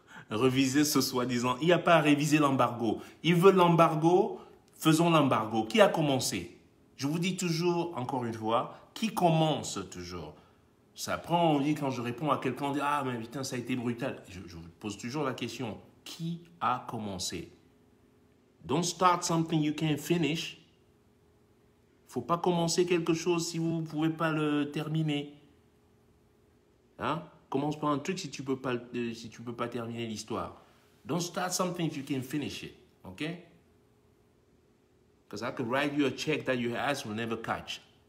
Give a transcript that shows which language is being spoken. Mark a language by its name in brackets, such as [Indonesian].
[French] Reviser ce soi-disant. Il n'y a pas à réviser l'embargo. Ils veulent l'embargo, faisons l'embargo. Qui a commencé? Je vous dis toujours, encore une fois, qui commence toujours? Ça prend envie quand je réponds à quelqu'un, on dit « Ah, mais putain, ça a été brutal. » Je vous pose toujours la question, qui a commencé? [English] Don't start something you can't finish. [French] Il ne faut pas commencer quelque chose si vous ne pouvez pas le terminer. Hein? Commence par un truc si tu ne peux pas terminer l'histoire. [English] Don't start something if you can't finish it. Okay? Because I could write you a check that your ass will never catch.